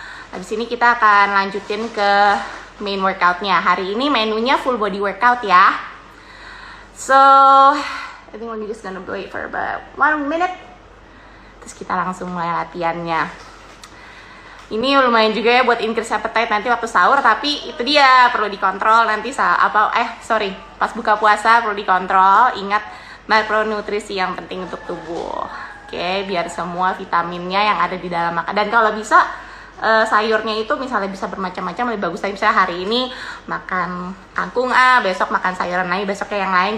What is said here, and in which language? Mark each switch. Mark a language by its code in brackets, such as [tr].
[id] Habis ini kita akan lanjutin ke main workoutnya. Hari ini menunya full body workout ya. [en] So I think we're just gonna wait for about 1 minute. [id] Terus kita langsung mulai latihannya. Ini lumayan juga ya buat [en] increase appetite [id] nanti waktu sahur, tapi itu dia perlu dikontrol nanti pas buka puasa perlu dikontrol. Ingat makronutrisi yang penting untuk tubuh. Oke, biar semua vitaminnya yang ada di dalam makan. Dan kalau bisa sayurnya itu misalnya bisa bermacam-macam, lebih bagus. Tapi misalnya hari ini makan kangkung besok makan sayuran lain, besoknya yang lain.